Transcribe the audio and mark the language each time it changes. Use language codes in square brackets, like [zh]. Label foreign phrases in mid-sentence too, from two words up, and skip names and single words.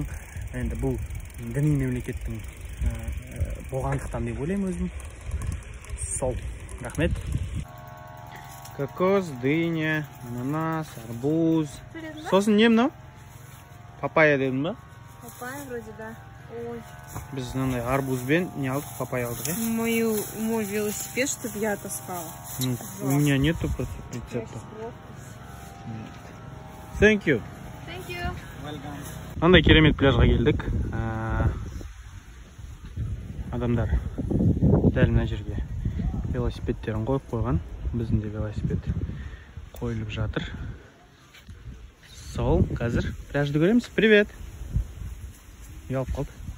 [kk] Енді бұл діни мемлекеттің болғандықтан деп ойлаймын өзім. Сол. Рахмет. [ru] Кокос, дыня, ананас, арбуз. [kk] Сосын не мынау? Папайя дедің ба? [ru] Папайя вроде, да. Ой. [kk] Біз мынандай арбузбен не алдық, папайя алдық, [ru] Мой велосипед, чтобы я таскала. У меня нету рецепта. [en] Thank you. Thank you. Welcome. [kk] Андай керемет пляжға келдік. Адамдар дәл мына жерге велосипедтерін қойып қойған. Біздің де велосипед қойылып жатыр. Сол, қазір пляжды көреміз. Привет. Ұялып қалды.